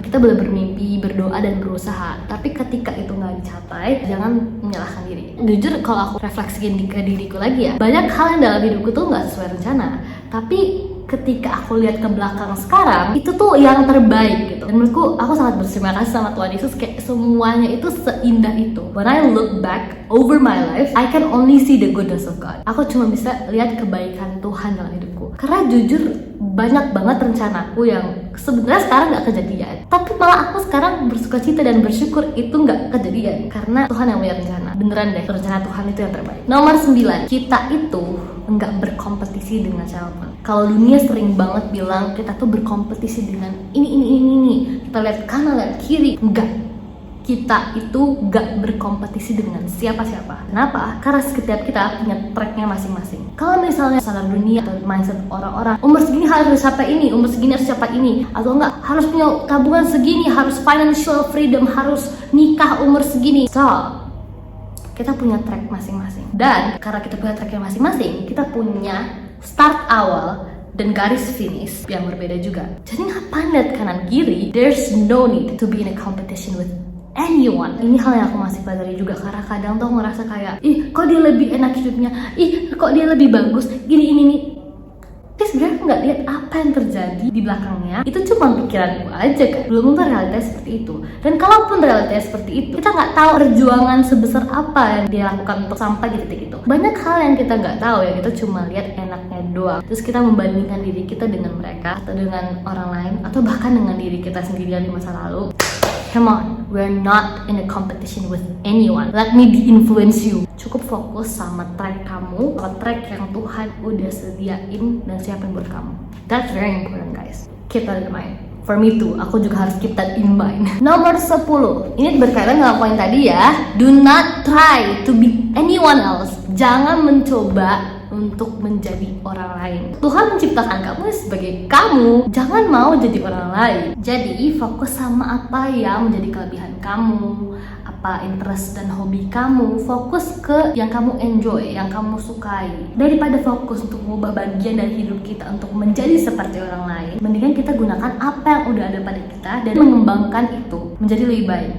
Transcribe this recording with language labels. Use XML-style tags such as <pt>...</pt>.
<id>Kita boleh bermimpi, berdoa, dan berusaha, tapi ketika itu gak dicapai, jangan menyalahkan diri. Jujur kalau aku refleksiin ke diriku lagi ya, banyak hal yang dalam hidupku tuh gak sesuai rencana, tapi ketika aku lihat ke belakang sekarang, itu tuh yang terbaik gitu. Dan menurutku aku sangat berterima kasih sama Tuhan Yesus, kayak semuanya itu seindah itu.</id> <en>When I look back over my life, I can only see the goodness of God.</en> <id>Aku cuma bisa lihat kebaikan Tuhan dalam hidupku. Karena jujur banyak banget rencanaku yang sebenarnya sekarang gak kejadian, tapi malah aku sekarang bersukacita dan bersyukur itu gak kejadian karena Tuhan yang punya rencana. Beneran deh, rencana Tuhan itu yang terbaik. Nomor 9, kita itu enggak berkompetisi dengan siapapun. Kalau dunia sering banget bilang kita tuh berkompetisi dengan ini. Kita lihat kanan, lihat kiri. Enggak. Kita itu gak berkompetisi dengan siapa-siapa. Kenapa? Karena setiap kita punya tracknya masing-masing. Kalau misalnya standar dunia atau mindset orang-orang, umur segini harus capai ini, umur segini harus capai ini, atau enggak harus punya tabungan segini, harus financial freedom, harus nikah umur segini. So, kita punya track masing-masing. Dan karena kita punya tracknya masing-masing, kita punya start awal dan garis finish yang berbeda juga. Jadi ngapain lihat kanan kiri?</id> <en>There's no need to be in a competition with anyone.</en> <id>Ini hal yang aku masih pelajari juga, karena kadang tuh ngerasa kayak, ih kok dia lebih enak hidupnya, ih kok dia lebih bagus, gini ini nih. Tapi sebenarnya aku nggak lihat apa yang terjadi di belakangnya. Itu cuma pikiranku aja kan. Belum tentu realitas seperti itu. Dan kalaupun realitas seperti itu, kita nggak tahu perjuangan sebesar apa yang dia lakukan untuk sampai di titik itu. Banyak hal yang kita nggak tahu ya, kita cuma lihat enaknya doang. Terus kita membandingkan diri kita dengan mereka atau dengan orang lain atau bahkan dengan diri kita sendiri yang di masa lalu.</id> <en>Come on, we're not in a competition with anyone. Let me influence you.</en> <id>Cukup fokus sama track kamu, sama track yang Tuhan udah sediain dan siapin buat kamu.</id> <en>That's very important guys. Keep that in mind. For me too,</en> <id>aku juga harus</id> <en>keep that in mind.</en> <id>Nomor 10, ini berkaitan dengan poin tadi ya.</id> <en>Do not try to be anyone else.</en> <id>Jangan mencoba untuk menjadi orang lain. Tuhan menciptakan kamu sebagai kamu. Jangan mau jadi orang lain. Jadi fokus sama apa yang menjadi kelebihan kamu, apa interest dan hobi kamu. Fokus ke yang kamu enjoy, yang kamu sukai. Daripada fokus untuk mengubah bagian dari hidup kita untuk menjadi seperti orang lain, mendingan kita gunakan apa yang udah ada pada kita dan mengembangkan itu menjadi lebih baik.</id>